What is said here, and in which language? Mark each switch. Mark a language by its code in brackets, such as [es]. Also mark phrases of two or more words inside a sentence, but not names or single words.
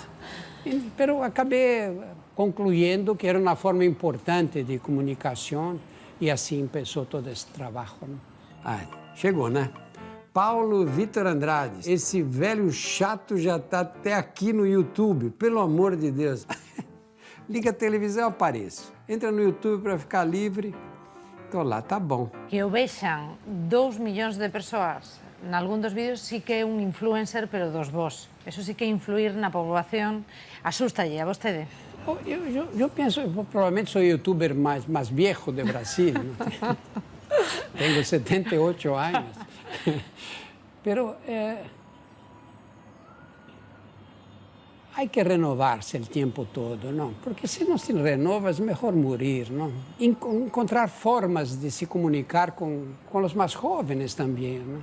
[pt] Mas acabei concluindo que era uma forma importante de comunicação e assim começou todo esse trabalho. Chegou, né? Paulo Vitor Andrade, esse velho chato já está até aqui no YouTube, pelo amor de Deus. Liga a televisão, eu apareço. Entra no YouTube para ficar livre. Estou lá, tá bom. [gl] Que o vexan 2 milhões de persoas en algún dos vídeos sí que é un influencer, pero dos vos. Eso sí que influir na población asustalle a vostede. [pt] Eu penso, provavelmente sou o youtuber mais viejo de Brasil. Tenho 78 anos. Pero há que renovar-se o tempo todo, não? Porque se não se renova, é melhor morrer, não? Encontrar formas de se comunicar com os mais jovens também, não?